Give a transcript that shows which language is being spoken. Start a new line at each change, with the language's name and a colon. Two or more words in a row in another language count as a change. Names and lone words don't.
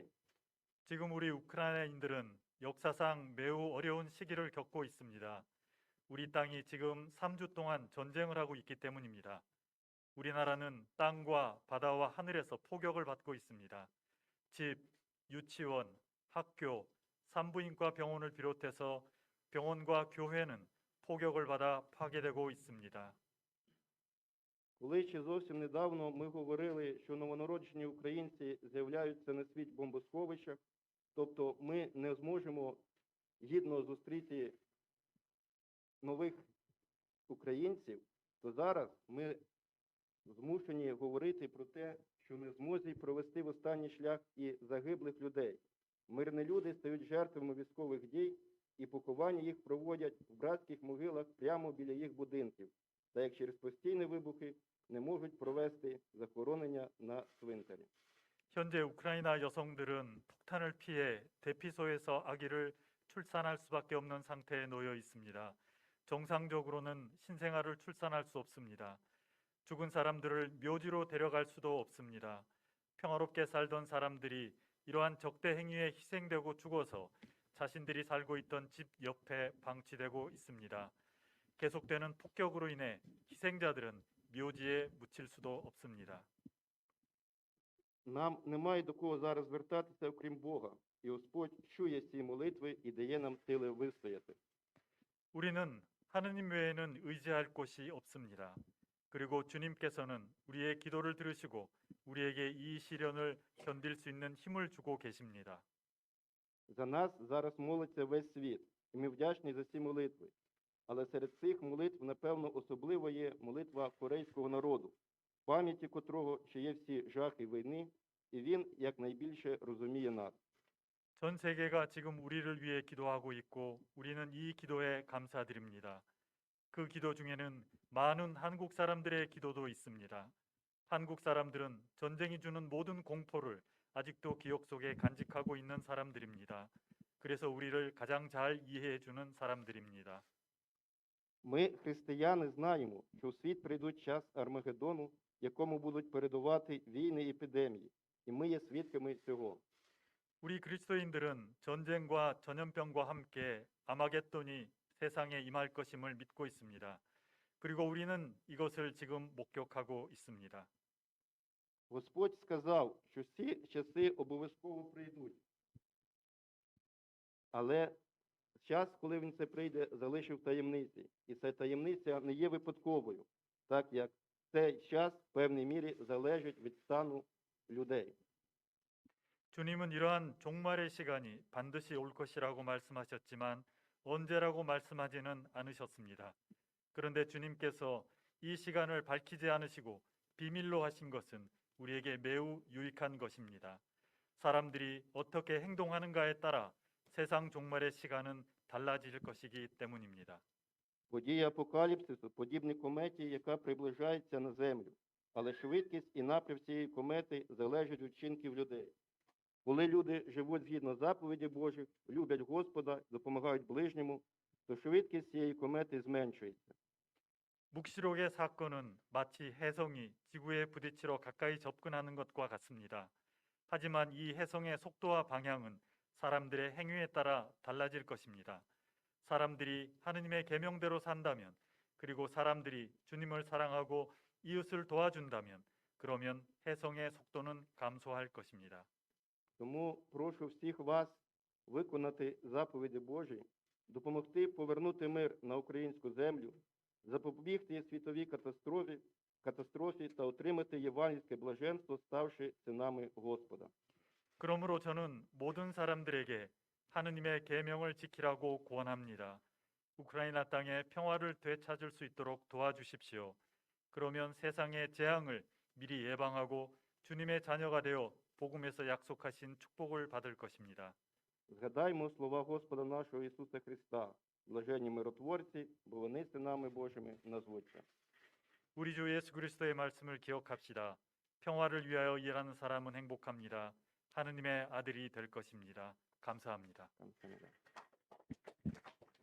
Korean: 지금 우리 우크라이나인들은 역사상 매우 어려운 시기를 겪고 있습니다. 우리 땅이 지금 3주 동안 전쟁을 하고 있기 때문입니다. 우리나라는 땅과 바다와 하늘에서 포격을 받고 있습니다. 집, 유치원, 학교, 산부인과 병원을 비롯해서 병원과 교회는 포격을 받아 파괴되고 있습니다.
Ukrainian: Коли ще зовсім недавно ми говорили, що новонароджені українці з'являються на світ в бомбосховищах, тобто ми не зможемо гідно зустріти нових українців, то зараз ми змушені говорити про те, що не змозі провести в останній шлях і загиблих людей. Мирні люди стають жертвами військових дій, і поховання їх проводять в братських могилах прямо біля їх будинків, та як через постійні вибухи не можуть провести захоронення на цвинтарі.
Korean: 현재 우크라이나 여성들은 폭탄을 피해 대피소에서 아기를 출산할 수밖에 없는 상태에 놓여 있습니다. 정상적으로는 신생아를 출산할 수 없습니다. 죽은 사람들을 묘지로 데려갈 수도 없습니다. 평화롭게 살던 사람들이 이러한 적대 행위에 희생되고 죽어서 자신들이 살고 있던 집 옆에 방치되고 있습니다. 계속되는 폭격으로 인해 희생자들은 묘지에 묻힐 수도 없습니다.
Ukrainian: Нам немає до кого зараз звертатися, окрім Бога, і Господь чує ці молитви і дає нам сили вистояти.
Korean: 우리는 하느님 외에는 의지할 곳이 없습니다. 그리고 주님께서는 우리의 기도를 들으시고 우리에게 이 시련을 견딜 수 있는 힘을 주고 계십니다.
Ukrainian: За нас зараз молиться весь світ, і ми вдячні за ці молитви. Але серед цих молитв, напевно, особливо є молитва корейського народу, в пам'яті котрого ще є всі жахи війни, і він якнайбільше розуміє нас.
Korean: 전 세계가 지금 우리를 위해 기도하고 있고 우리는 이 기도에 감사드립니다. 그 기도 중에는 많은 한국 사람들의 기도도 있습니다. 한국 사람들은 전쟁이 주는 모든 공포를 아직도 기억 속에 간직하고 있는 사람들입니다. 그래서 우리를 가장 잘 이해해 주는 사람들입니다.
Ukrainian: Ми, християни, знаємо, що в світ прийдуть час Армагеддону, в якому будуть передувати війни і епідемії, і ми є свідками цього.
Korean: 우리 그리스도인들은 전쟁과 전염병과 함께 아마겟돈이 세상에 임할 것임을 믿고 있습니다. 그리고 우리는 이것을 지금 목격하고 있습니다.
Ukrainian: Господь сказав, що ці часи обов'язково прийдуть. Але час, коли він це прийде, залишив таємниці. І ця таємниця не є випадковою, так як цей час в певній мірі залежить від стану людей.
Korean: 주님은 이러한 종말의 시간이 반드시 올 것이라고 말씀하셨지만 언제라고 말씀하지는 않으셨습니다. 그런데 주님께서 이 시간을 밝히지 않으시고 비밀로 하신 것은 우리에게 매우 유익한 것입니다. 사람들이 어떻게 행동하는가에 따라 세상 종말의 시간은 달라질 것이기 때문입니다.
Ukrainian: Події апокаліпсису подібні кометі, яка приближається на землю. Але швидкість і напрям цієї комети залежать від вчинків людей. Коли люди живуть згідно заповіді Божих, люблять Господа, допомагають ближньому, то швидкість цієї комети зменшується.
Korean: 묵시록의 사건은 마치 혜성이 지구에 부딪히러 가까이 접근하는 것과 같습니다. 하지만 이 혜성의 속도와 방향은 사람들의 행위에 따라 달라질 것입니다. 사람들이 하느님의 계명대로 산다면, 그리고 사람들이 주님을 사랑하고 이웃을 도와준다면, 그러면 혜성의 속도는 감소할 것입니다.
Ukrainian: Тому прошу всіх вас виконати заповіді Божі, допомогти повернути мир на українську землю, запобігти світовій катастрофі та отримати євангельське блаженство, ставши синами Господа.
Korean: 그러므로 저는 모든 사람들에게 하느님의 계명을 지키라고 권합니다. 우크라이나 땅에 평화를 되찾을 수 있도록 도와주십시오. 그러면 세상의 재앙을 미리 예방하고 주님의 자녀가 되어 복음에서 약속하신 축복을 받을 것입니다.
Ukrainian: Згадаймо слова Господа нашого Ісуса Христа, блаженні миротворці, бо вони синами Божими назвуться.
Korean: 우리 주 예수 그리스도의 말씀을 기억합시다. 평화를 위하여 일하는 사람은 행복합니다. 하느님의 아들이 될 것입니다. 감사합니다. 감사합니다.